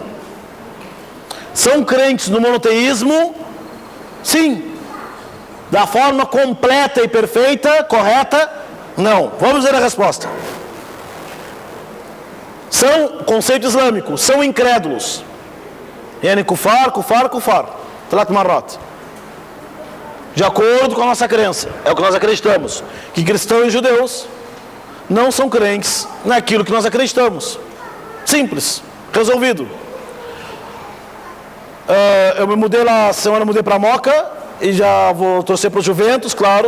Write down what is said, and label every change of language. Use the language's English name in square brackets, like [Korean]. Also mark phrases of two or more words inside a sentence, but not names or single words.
[Portuguese] São crentes no monoteísmo? Sim. Da forma completa e perfeita, correta? Não. Vamos ver a resposta. São, conceito islâmico, são incrédulos. [Arabic] يعني كفار، كفار، كفار. ثلاث مرات. [Portuguese] De acordo com a nossa crença, é o que nós acreditamos, que cristãos e judeus não são crentes naquilo que nós acreditamos. Simples, resolvido. Eu me mudei lá, semana mudei para Moca e já vou torcer para o Juventus, claro.